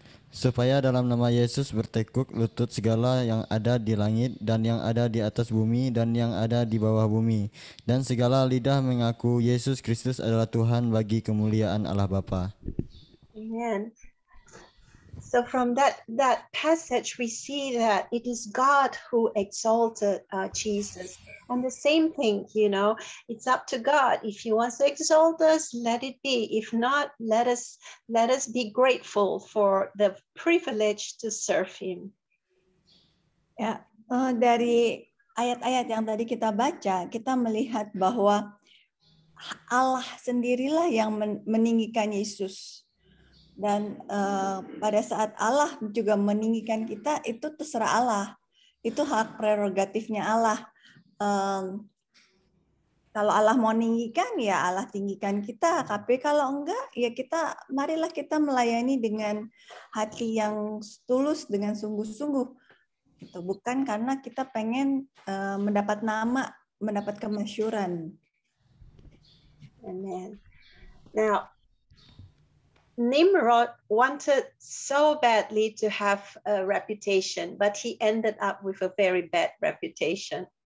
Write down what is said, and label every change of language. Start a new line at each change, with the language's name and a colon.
Indonesian: Supaya dalam nama Yesus bertekuk lutut segala yang ada di langit dan yang ada di atas bumi dan yang ada di bawah bumi. Dan segala lidah mengaku Yesus Kristus adalah Tuhan bagi kemuliaan Allah Bapa. Amen.
English: So from that passage, we see that it is God who exalted Jesus. And the same thing, it's up to God. If he wants to exalt us, let it be. If not, let us be grateful for the privilege to serve him.
Indonesian: Ya, dari ayat-ayat yang tadi kita baca, kita melihat bahwa Allah sendirilah yang meninggikan Yesus. Dan pada saat Allah juga meninggikan kita, itu terserah Allah. Itu hak prerogatifnya Allah. Kalau Allah mau meninggikan, ya Allah tinggikan kita. Tapi kalau enggak, ya marilah kita melayani dengan hati yang tulus, dengan sungguh-sungguh. Gitu. Bukan karena kita pengen mendapat nama, mendapat kemasyhuran. Amen.
English: Now, Nimrod wanted so badly to have a reputation, but he ended up with a very bad reputation.